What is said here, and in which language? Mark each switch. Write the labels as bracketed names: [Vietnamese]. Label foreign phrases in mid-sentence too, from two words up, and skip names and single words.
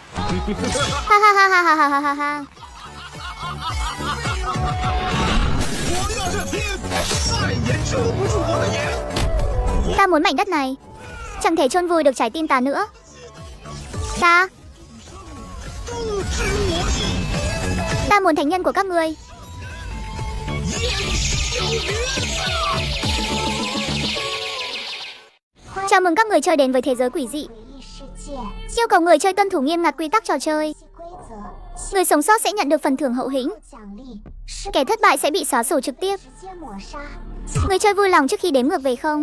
[Chinese] Ha ha ha ha ha ha ha ha ha. 我要这天，再也遮不住我的眼。 [Vietnamese] Ta muốn mảnh đất này. Chẳng thể chôn vùi được trái tim ta nữa. Ta [Chinese] 不知我意， [Vietnamese] Ta muốn thánh nhân của các ngươi. [Chinese] 烟消云散。 [Vietnamese] Chào mừng các người chơi đến với thế giới quỷ dị. Yêu cầu người chơi tuân thủ nghiêm ngặt quy tắc trò chơi. Người sống sót sẽ nhận được phần thưởng hậu hĩnh. Kẻ thất bại sẽ bị xóa sổ trực tiếp. Người chơi vui lòng trước khi đếm ngược về không.